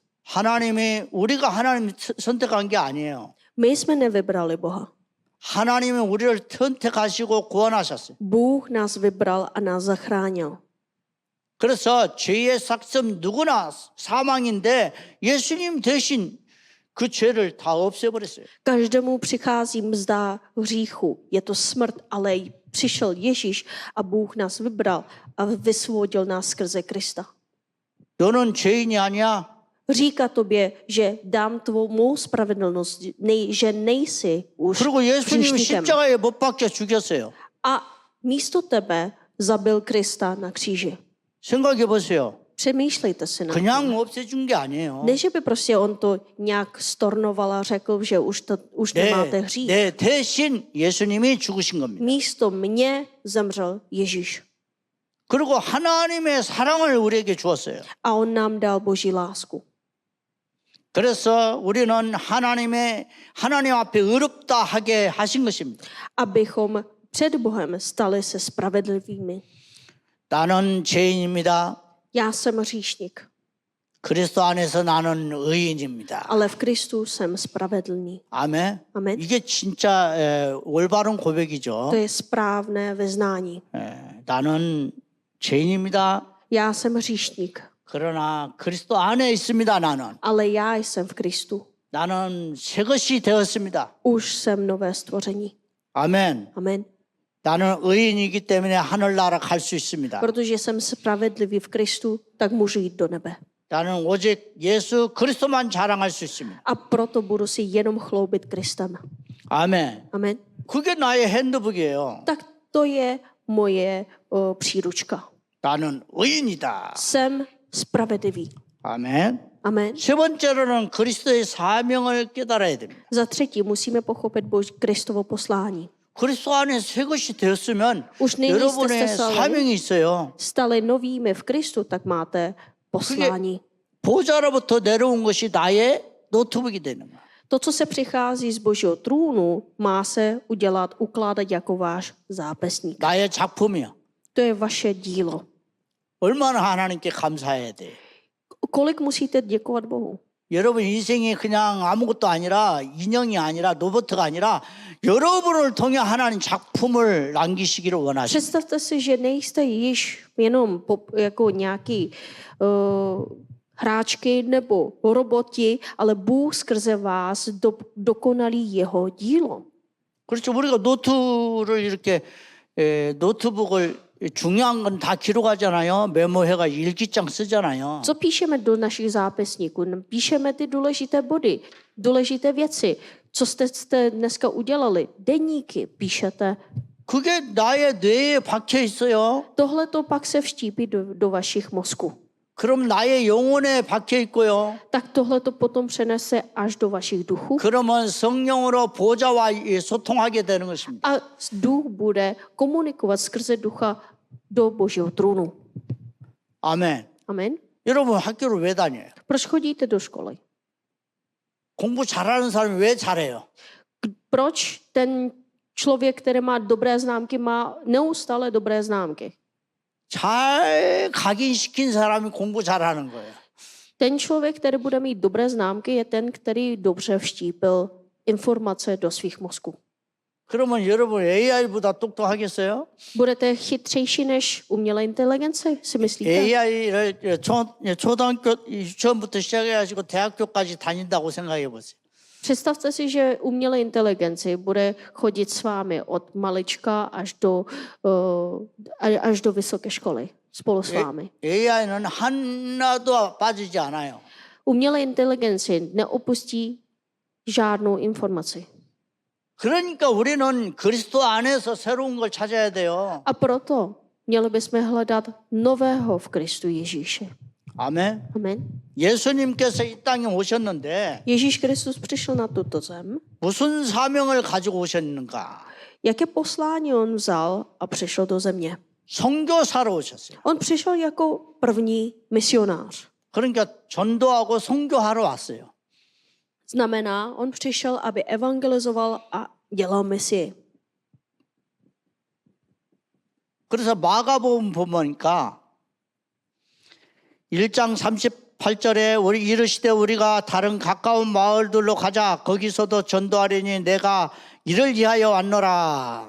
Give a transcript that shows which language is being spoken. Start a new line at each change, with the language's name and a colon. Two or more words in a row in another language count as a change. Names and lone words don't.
Korean: 우리가 하나님 선택한 게 아니에요.
Czech: My jsme nevybrali Boha.
Korean: 하나님은 우리를 선택하시고 구원하셨어요.
Czech: Bůh nás vybral a nás zachránil.
Korean: 그래서 죄의 삭습 누구나 사망인데 예수님 대신 그 죄를 다 없애버렸어요.
Czech: Každému přichází mzda hříchu. Je to smrt, ale přišel Ježíš a Bůh nás vybral a vysvobodil nás skrze Krista.
Korean: 너는 죄인이 아니야.
Czech: Říká tobě, že dám tvou mou spravedlnost, že nejsi už
Korean: 그리고 예수님이
Czech: hříšníkem.
Korean: 십자가에 못 박혀 죽였어요.
Czech: A místo tebe zabil Krista na kříži.
Korean: 생각해 보세요.
Czech: Přemýšlejte si na to.
Korean: 그냥 없애준 게 아니에요.
Czech: Ne, že by prostě on to nějak stornoval a řekl, že už nemáte hřích.
Korean: 내 대신 예수님이 죽으신 겁니다.
Czech: Místo mě zemřel Ježíš.
Korean: 그리고 하나님의 사랑을 우리에게 주었어요.
Czech: A on nám dal Boží lásku.
Korean: 그래서 우리는 하나님 앞에 의롭다 하게 하신 것입니다.
Czech: Abychom před Bohem stali se spravedlivými.
Korean: 나는 죄인입니다.
Czech: Já jsem hříšník,
Korean: 그리스도 안에서 나는 의인입니다.
Czech: ale v Kristu jsem spravedlný.
Korean: 아멘.
Czech: Amen.
Korean: 이게 진짜 올바른 고백이죠.
Czech: To je správné vyznání.
Korean: 나는 죄인입니다.
Czech: Já jsem hříšník,
Korean: 그러나 그리스도 안에 있습니다. 나는.
Czech: ale já jsem v Kristu.
Korean: 나는 새 것이 되었습니다.
Czech: Už jsem nové stvoření.
Korean: 아멘.
Czech: Amen.
Korean: 나는 의인이기 때문에 하늘나라 갈 수 있습니다.
Czech: Protože jsem spravedlivý v Kristu, tak můžu jít do nebe.
Korean: 나는 오직 예수 그리스도만 자랑할 수 있습니다.
Czech: A proto budu si jenom chloubit Kristem.
Korean: 아멘.
Czech: Amen.
Korean: 그게 나의 핸드북이에요.
Czech: Tak to je moje příručka.
Korean: 나는 의인이다.
Czech: Jsem spravedlivý.
Korean: 아멘.
Czech: Amen.
Korean: 세 번째로는 그리스도의 사명을 깨달아야 됩니다.
Czech: Za třetí musíme pochopit Kristovo poslání.
Korean: 그리스도 안에 새 것이 되었으면
Czech: Už nyní jste
Korean: 여러분의
Czech: se stali,
Korean: 사명이 있어요.
Czech: stali novými v Kristu, tak máte poslání.
Korean: 보좌로부터 내려온 것이 나의 노트북이 되는 거야.
Czech: To, co se přichází z Božího trůnu, má se ukládat jako váš zápisník.
Korean: 나의 작품이요.
Czech: To je vaše dílo.
Korean: 얼마나 하나님께 감사해야 돼.
Czech: Kolik musíte děkovat Bohu?
Korean: 여러분 인생이 그냥 아무것도 아니라 인형이 아니라 로봇가 아니라 여러분을 통해 하나님 작품을 남기시기를 원하십니다.
Czech: Představte si, že nejste již jenom jako nějaký hráčky nebo roboti, ale Bůh skrze vás dokonalí jeho dílo.
Korean: 그렇죠. 우리가 노트를 이렇게 노트북을 중요한 건 다 기록하잖아요. 메모해가 일기장 쓰잖아요.
Czech: Co píšeme do našich zápisníků? Píšeme ty důležité body, důležité věci. Co jste dneska udělali? Deníky píšete.
Korean: 그게 나의 뇌에 박혀 있어요.
Czech: Tohle to pak se vštípí do vašich mozků.
Korean: 그럼 나의 영혼에 박혀 있고요.
Czech: Tak tohle to potom přenese až do vašich duchů.
Korean: 그러면 성령으로 보좌와 소통하게 되는 것입니다.
Czech: A duch bude komunikovat skrze ducha do Božího trůnu.
Korean: 아멘.
Czech: Amen.
Korean: 여러분 학교를 왜 다녀요?
Czech: Proč chodíte do školy?
Korean: 공부 잘하는 사람이 왜 잘해요?
Czech: Proč ten člověk, který má dobré známky, má neustále dobré známky?
Korean: 잘 각인시킨 사람이 공부 잘하는 거예요.
Czech: Ten člověk, který bude mít dobré známky, je ten, který dobře vštípil informace do svých mozků.
Korean: 그러면 여러분 AI보다 똑똑하겠어요?
Czech: Budete chytřejší než umělé inteligence, si myslíte?
Korean: AI를 초등학교 유치원부터 시작해가지고 대학교까지 다닌다고 생각해 보세요.
Czech: Představte si, že umělé inteligenci bude chodit s vámi od malička až do vysoké školy spolu s vámi.
Korean: AI는 하나도 빠지지 않아요.
Czech: Umělé inteligenci neopustí žádnou informaci.
Korean: 그러니까 우리는 그리스도 안에서 새로운 걸 찾아야 돼요.
Czech: A proto měli bychom hledat nového v Kristu Ježíši.
Korean: 아멘.
Czech: Amen.
Korean: 예수님께서 이 땅에 오셨는데
Czech: Ježíš Kristus přišel na tuto zem.
Korean: 무슨 사명을 가지고 오셨는가?
Czech: Jaké poslání on vzal a přišel do země?
Korean: 선교사로 오셨어요.
Czech: On přišel jako první misionář.
Korean: 그러니까 전도하고 선교하러 왔어요.
Czech: Znamená, on přišel, aby evangelizoval a dělal misii.
Korean: 그래서 마가복음 보니까 1장 38절에 우리 이르시되 우리가 다른 가까운 마을들로 가자 거기서도 전도하려니 내가 이를 위하여 왔노라.